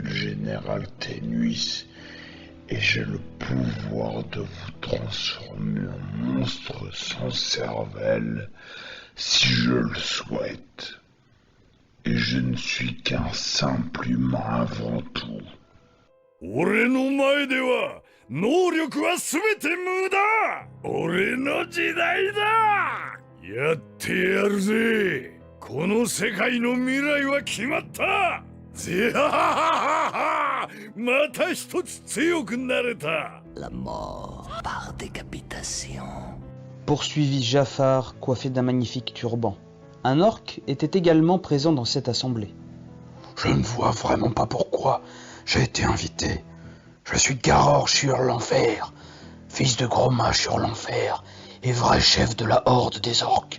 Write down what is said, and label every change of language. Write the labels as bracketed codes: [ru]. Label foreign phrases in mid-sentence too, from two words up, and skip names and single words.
[fr] Je suis le général Ténuis et j'ai le pouvoir de vous transformer en monstre sans cervelle si je le souhaite. Et je ne suis qu'un simple humain avant tout. [ja] 俺の前では能力は全て無駄。俺の時代だ。やってやるぜ。この世界の未来は決まった。ぜはははは。また一つ強くなれた。 [fr] La mort par décapitation. Poursuivit Jafar, coiffé d'un magnifique turban. Un orque était également présent dans cette assemblée. Je ne vois vraiment pas pourquoi j'ai été invité. Je suis Garor sur l'enfer, fils de gros mage sur l'enfer et vrai chef de la horde des orques.